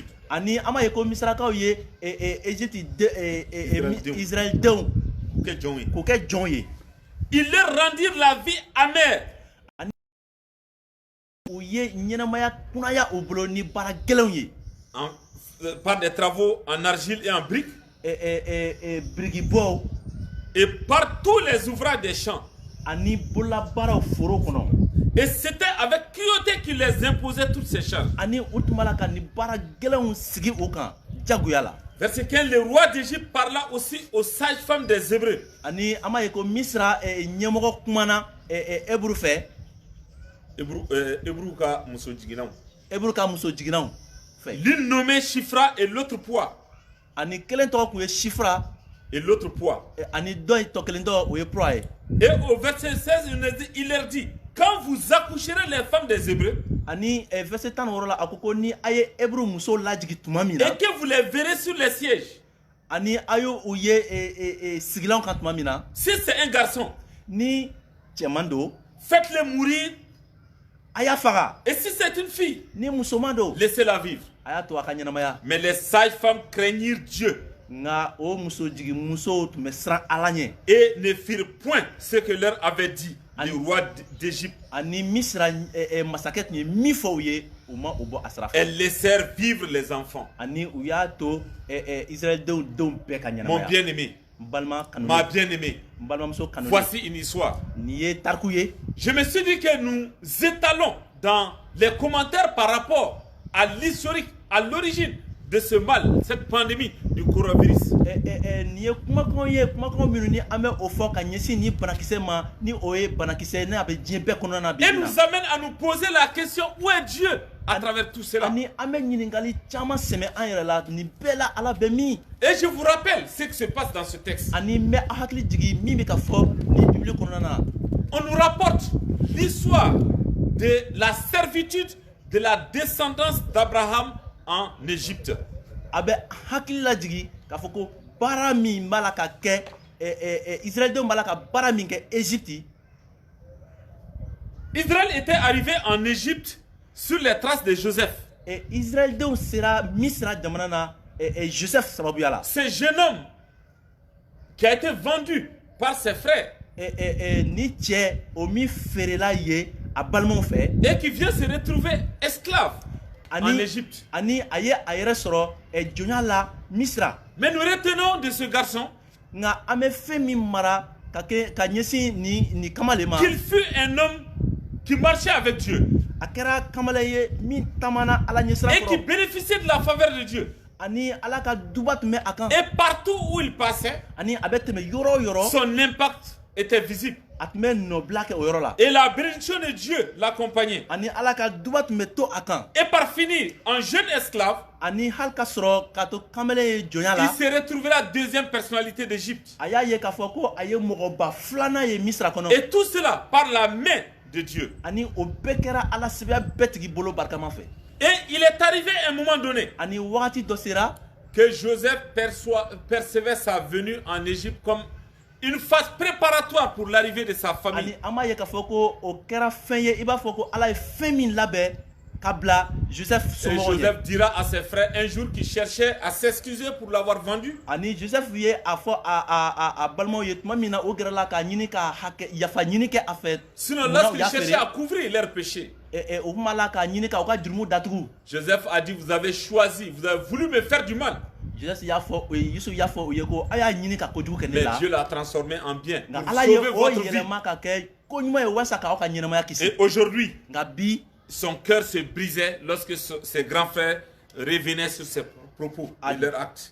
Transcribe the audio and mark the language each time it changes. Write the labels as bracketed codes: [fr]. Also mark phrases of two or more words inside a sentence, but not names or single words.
[bm] ani an b'a ye ko misirakaw ye Egypte denw. Israël denw [fr] Que John. [bm] k'o kɛ jɔn ye. [fr] Ils leur rendirent la vie amère [bm] u ye ɲɛnamaya kunaya u bolo ni baara gɛlɛnw ye. [fr] par des travaux en argile et en briques [bm] birikibɔw [fr] et par tous les ouvrages des champs. [bm] ani bololabaaraw foro kɔnɔ. [fr] Et c'était avec cruauté qu'il les imposait toutes ces charges. [bm] ani u tun b'a la ka ni baara gɛlɛnw sigi o kan jagoya la. [fr] Verset 15, le roi d'Égypte parla aussi aux sages-femmes des Hébreux. [bm] ani an b'a ye ko misira ɲɛmɔgɔ kumana Eburu fɛ. Hébreux ka muso jiginanw. Eburu ka muso jiginanw fɛ. [fr] L'une nommée Shifra et l'autre Poids. [bm] ani kelen tɔgɔ kun ye Shifra [fr] Et l'autre Poids. [bm] ani dɔ tɔ kelen tɔgɔ o ye Pura ye. [fr] Et au verset 16, il leur dit, quand vous accoucherez les femmes des Hébreux, [bm] ani verset 16 la a ko ko ni a ye Eburu muso lajigi tuma min na [fr] et que vous les verrez sur les sièges, [bm] ani a y'u ye sigilanw kan tuma min na [fr] si c'est un garçon, [bm] ni cɛman don [fr] faites-le mourir. [bm] a y'a faga. [fr] Et si c'est une fille, [bm] ni musoman don [fr] laissez-la vivre. [bm] a y'a to a ka ɲɛnamaya. [fr] Mais les sages-femmes craignirent Dieu [bm] nka o muso jigi musow tun bɛ siran Ala ɲɛ. [fr] et ne firent point ce que leur avait dit le roi d'Égypte. [bm] ani misira masakɛ tun ye min fɔ u ye u ma o bɔ a sira fɛ. [fr] Elles laissèrent vivre les enfants. [bm] ani u y'a to Israël denw bɛɛ ka [fr] Mon [bm] ɲɛnamaya. [fr] bien-aimé, [bm] n balima kanu [fr] ma bien-aimée, [bm] n balimamuso kanu [fr] voici une histoire. [bm] nin ye tariku ye. [fr] Je me suis dit que nous étalons dans les commentaires par rapport à l'historique, à l'origine de ce mal, cette pandémie du coronavirus. [bm] nin ye kumakanw minnu ni an bɛ o fɔ ka ɲɛsin ni banakisɛ ma ni o ye banakisɛ n'a bɛ diɲɛ bɛɛ kɔnɔna na bi [fr] Et [bm] bi [fr] nous [bm] na. [fr] amène à nous poser la question, où est Dieu à travers tout cela? [bm] ani an bɛ ɲininkali caman sɛmɛ an yɛrɛ la nin bɛɛ la Ala bɛ min. [fr] Et je vous rappelle ce qui se passe dans ce texte. [bm] ani n bɛ a hakili jigin min bɛ ka fɔ ni bibili kɔnɔna na. [fr] On nous rapporte l'histoire de la servitude de la descendance d'Abraham en Égypte. [bm] a bɛ hakili lajigi k'a fɔ ko baara min b'a la ka kɛ Israël denw b'a la ka baara min kɛ Égypte. [fr] Israël était arrivé en Égypte sur les traces de Joseph. [bm] Israël denw sera misira jamana na Joseph sababuya la. [fr] Ce jeune homme qui a été vendu par ses frères [bm] ni cɛ o min feerela ye a balimaw fɛ [fr] et qui vient se retrouver esclave en Égypte. [bm] ani a ye a yɛrɛ sɔrɔ jɔnya la Misira. [fr] Mais nous retenons de ce garçon [bm] Nga an bɛ fɛn min mara ka ɲɛsin ni kamalen ma. [fr] qu'il fut un homme qui marchait avec Dieu [bm] A kɛra kamalen ye min taamana Ala ɲɛsira [fr] et qui [bm] kɔrɔ [fr] bénéficiait de la faveur de Dieu. [bm] ani Ala ka duba tun bɛ a kan [fr] Et partout où il passait, [bm] ani a bɛ tɛmɛ yɔrɔ o yɔrɔ [fr] son impact était visible. [bm] a tun bɛ nɔbila kɛ o yɔrɔ la [fr] Et la bénédiction de Dieu l'accompagnait. [bm] ani Ala ka duba tun bɛ to a kan [fr] Et par finir, en jeune esclave, [bm] ani hali ka sɔrɔ k'a to kamalen ye jɔnya [fr] il [bm] la [fr] s'est retrouvé la deuxième personnalité d'Égypte. [bm] a y'a ye k'a fɔ ko a ye mɔgɔba filanan ye Misira kɔnɔ [fr] Et tout cela par la main de Dieu. [bm] ani o bɛɛ kɛra Ala sɛbɛya bɛɛ tigi bolo barikama fɛ [fr] Et il est arrivé à un moment donné [bm] ani wagati dɔ sera [fr] que Joseph percevait sa venue en Égypte comme une phase préparatoire pour l'arrivée de sa famille. [bm] ani an b'a ye k'a fɔ ko o kɛra fɛn ye i b'a fɔ ko Ala ye fɛn min labɛn ka bila Joseph [fr] Et [bm] somɔgɔw ɲɛ [fr] Joseph dira à ses frères un jour qu'il cherchait à s'excuser pour l'avoir vendu. [bm] ani Joseph ye a fɔ a balimaw ye tuma min na o gɛrɛla k'a ɲini ka yafa ɲini kɛ a fɛ [fr] Sinon, [bm] munna u [fr] lorsqu'il [bm] y'a [fr] cherchait [bm] feere [fr] à couvrir leurs péchés, [bm] o kuma la k'a ɲini ka u ka jurumu datugu [fr] Joseph a dit, vous avez choisi, vous avez voulu me faire du mal. [bm] Joseph y'a fɔ o ye Yusuf y'a fɔ o ye ko a y'a ɲini ka kojugu kɛ ne [fr] Mais [bm] la [fr] Dieu l'a transformé en bien [bm] nka [fr] pour [bm] Ala ye [fr] sauver [bm] o [fr] votre vie. [bm] yɛlɛma ka kɛ ko ɲuman ye walasa k'aw ka ɲɛnamaya kisi [fr] Et aujourd'hui, [bm] nka bi [fr] son cœur se brisait lorsque ses grands frères revenaient sur ses propos et leurs actes.